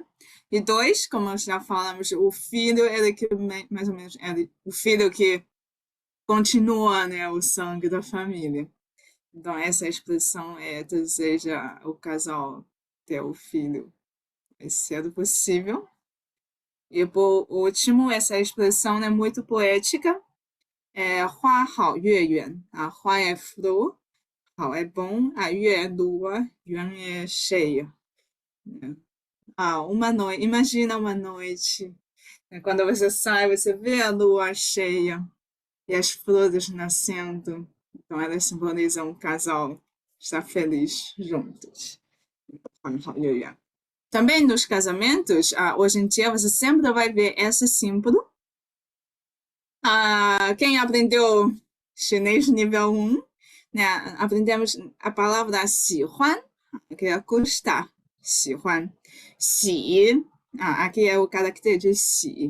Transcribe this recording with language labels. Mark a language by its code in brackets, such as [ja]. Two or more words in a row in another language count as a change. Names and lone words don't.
[pt] E dois, como já falamos, o filho era que mais ou menos era o filho que continua, né, o sangue da família. Então essa expressão deseja o casal ter o filho o mais cedo possível. E por último, essa expressão é muito poética. [zh] 花好月圆. [pt] 花 é flor, 好é bom, 月é lua, 圆 é cheia. Imagina uma noite, quando você sai, você vê a lua cheia e as flores nascendo. Então, elas simbolizam um casal estar feliz juntos. [zh] 花好月圆. [pt] Também nos casamentos, hoje em dia, você sempre vai ver esse símbolo. Quem aprendeu chinês nível 1, né, aprendemos a palavra 喜欢, que é gostar. [zh] 喜欢. 喜, [pt] aqui é o caractere de 喜.